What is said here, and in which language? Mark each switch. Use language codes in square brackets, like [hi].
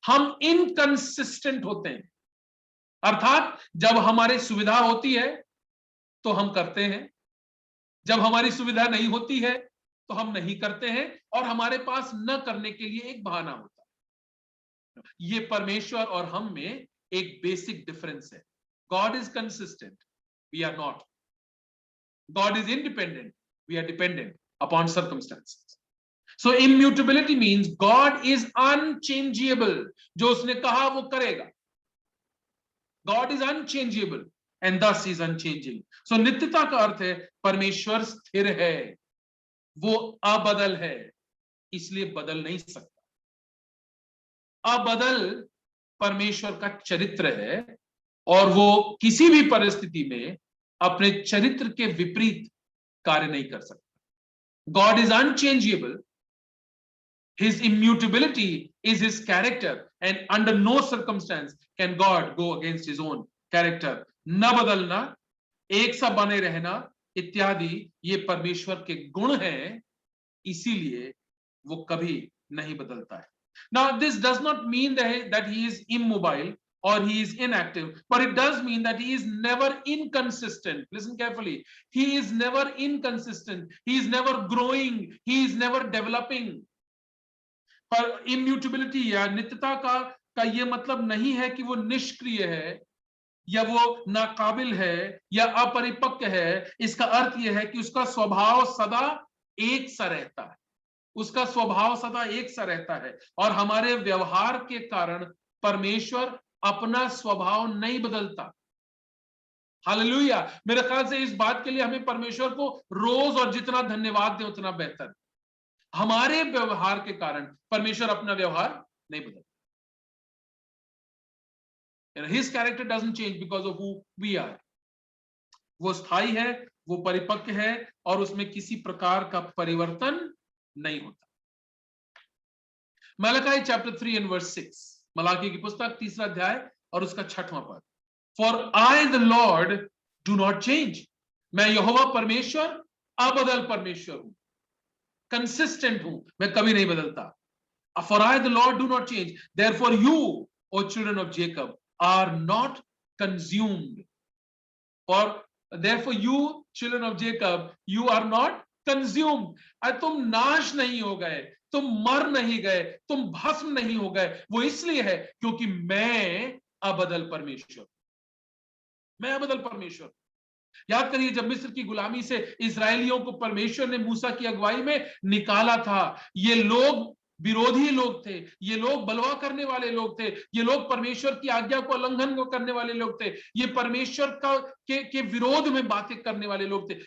[hi] हम इनकंसिस्टेंट होते हैं, अर्थात जब हमारी सुविधा होती है तो हम करते हैं, जब हमारी सुविधा नहीं होती है तो हम नहीं करते हैं, और हमारे पास न करने के लिए एक बहाना होता है। ये परमेश्वर और हम में एक बेसिक डिफरेंस है। [en] God is consistent, we are not. God is independent, we are dependent upon circumstances. So immutability means God is unchangeable. [hi] जो उसने कहा वो करेगा। [en] God is unchangeable and thus is unchanging. [hi] So नित्यता का अर्थ है परमेश्वर स्थिर है, वो अबदल है, इसलिए बदल नहीं सकता। अबदल परमेश्वर का चरित्र है और वो किसी भी परिस्थिति में अपने चरित्र के विपरीत कार्य नहीं कर सकता। [en] God is unchangeable. His immutability is his character, and under no circumstance can God go against his own character. [hi] न बदलना, एक सा बने रहना इत्यादि ये परमेश्वर के गुण हैं, इसीलिए वो कभी नहीं बदलता है। [en] Now this does not mean that he is immobile or he is inactive, but it does mean that he is never inconsistent. Listen carefully. He is never inconsistent. He is never growing. He is never developing. [hi] पर immutability या नित्यता का ये मतलब नहीं है कि वो निष्क्रिय है या वो नाकाबिल है या अपरिपक्व है। इसका अर्थ यह है कि उसका स्वभाव सदा एक सा रहता है, उसका स्वभाव सदा एक सा रहता है, और हमारे व्यवहार के कारण परमेश्वर अपना स्वभाव नहीं बदलता। हालेलुया। मेरे ख्याल से इस बात के लिए हमें परमेश्वर को रोज और जितना धन्यवाद दें उतना बेहतर। हमारे व्यवहार के कारण परमेश्वर अपना व्यवहार नहीं बदलता। [en] His character doesn't change because of who we are. [hi] वो स्थायी है, वो परिपक्व है और उसमें किसी प्रकार का परिवर्तन नहीं होता। Malachi [en] chapter 3 and verse 6, [hi] Malachi की पुस्तक 3 अध्याय और उसका 6वां पद। [en] For I the Lord do not change. [hi] मैं यहोवा परमेश्वर अबदल परमेश्वर हूं, कंसिस्टेंट हूं, मैं कभी नहीं बदलता। [en] For I the Lord do not change. Therefore you, O children of Jacob, are not consumed. For therefore you, children of Jacob, you are not consumed. [hi] तुम नाश नहीं हो गए, तुम मर नहीं गए, तुम भस्म नहीं हो गए। वो इसलिए है क्योंकि मैं अबदल परमेश्वर, मैं अबदल परमेश्वर। याद करिए जब मिस्र की गुलामी से इस्राएलियों को परमेश्वर ने मूसा की अगुवाई में निकाला था, ये लोग विरोधी लोग थे, ये लोग बलवा करने वाले लोग थे, ये लोग परमेश्वर की आज्ञा को उल्लंघन करने वाले लोग थे, ये परमेश्वर के विरोध में बातें करने वाले लोग थे।